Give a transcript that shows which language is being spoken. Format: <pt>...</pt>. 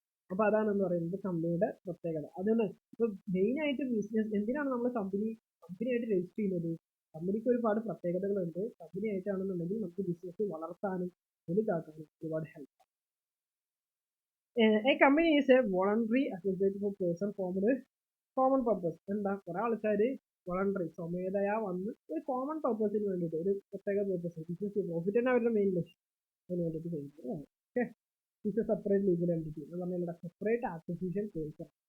<ml>അപ്പൊ അതാണ് എന്ന് പറയുന്നത് കമ്പനിയുടെ പ്രത്യേകത. അതാണ് ഇപ്പൊ മെയിൻ ആയിട്ട് ബിസിനസ് എന്തിനാണ് നമ്മൾ കമ്പനിയായിട്ട് രജിസ്റ്റർ ചെയ്യുന്നത്? കമ്പനിക്ക് ഒരുപാട് പ്രത്യേകതകളുണ്ട്. കമ്പനി ആയിട്ടാണെന്നുണ്ടെങ്കിൽ നമുക്ക് ബിസിനസ് വളർത്താനും വലുതാക്കാനും ഒരുപാട് help.</ml> <en>A company is a voluntary association of person formed common purpose.</en> <ml>എന്താ, കുറെ ആൾക്കാർ വോളണ്ടറി സ്വമേധയാ വന്ന് ഒരു കോമൺ പർപ്പസിന് വേണ്ടിയിട്ട്, ഒരു പ്രത്യേക പർപ്പസ്, ബിസിനസ് പ്രോഫിറ്റ് തന്നെ അവരുടെ മെയിൻ ലക്ഷ്യം, അതിന് വേണ്ടിയിട്ട് ചെയ്യുന്നത്.</ml> <en>okay, it's a separate legal entity</en> <ml>എന്ന് പറഞ്ഞാൽ</ml> <en>Separate artificial person.</en>